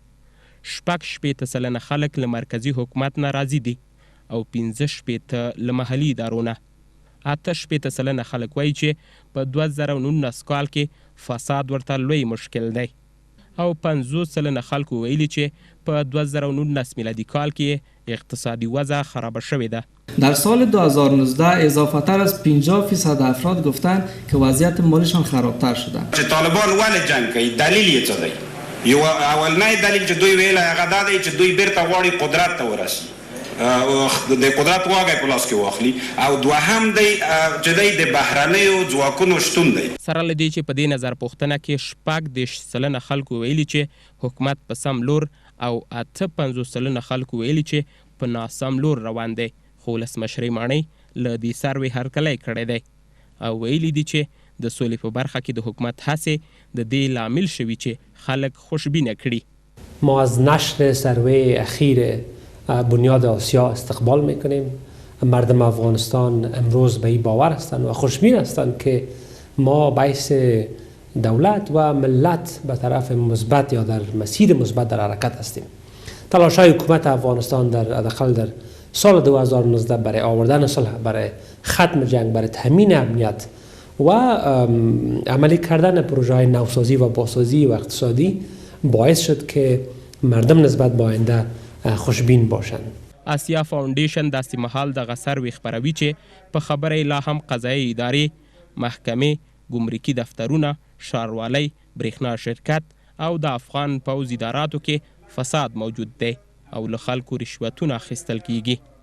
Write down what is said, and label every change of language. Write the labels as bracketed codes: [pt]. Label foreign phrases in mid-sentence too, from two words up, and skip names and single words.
[ps] 60 سلنه خلک له مرکزي حکومت نه راضي دي او 15 له محلي ادارو نه. 68 سلنه خلک وایي چې په 2019 کال کې فساد ورته لوی مشکل دی او 50 سلنه خلکو ویلي چې په 2019 میلادي کال کې اقتصادي وضع خراب شوې ده. [fa] در سال 2019 اضافه‌تر از 50% افراد گفتند که وضعیت مالشان خرابتر شده. [ps] چې طالبان ولې جنګ کوي، دلیل یې څه دی؟ یو اولنی دلیل چې دوی ویلی هغه دا دی چې دوی بیرته غواړي قدرت ته ورسي، د قدرت واګی په لاس کې واخلي، او دوهم دی چې دی د بهرنیو ځواکونو شتون دی. سره له دې چې په دې نظر پوښتنه کې 60 سلنه خلکو ویلي چې حکومت په سم لور او 58 سلنه خلکو ویلي چې په ناسم لور روان دی، خو ولسمشرۍ ماڼۍ له دې سروې هرکلی کړی دی او ویلي دي چې د سولې په برخه کې د حکومت هڅې د دې لامل شوي چې خلک خوشبینه کړي. [fa] ما از نشر سروې اخیر بنیاد آسیا استقبال میکنیم. مردم افغانستان امروز به این باور هستند و خوشبین هستند که ما باعث دولت و ملت به طرف مثبت یا در مسیر مثبت در حرکت هستیم. تلاش‌های حکومت افغانستان در سال 2019 برای آوردن صلح، برای ختم جنگ، برای تامین امنیت و عملی کردن پروژه‌های نوسازی و بازسازی و اقتصادی باعث شد که مردم نسبت به آینده خوشبین باشند. [ps] آسیا فاونډیشن داسې مهال دغه سروې خپروي چې په خبره لا هم قضایي ادارې، محکمې، ګمرکي دفترونه، ښاروالۍ، برېښنا شرکت او د افغان پوځ اداراتو کې فساد موجود دی او له خلکو رشوتونه اخیستل کیږي.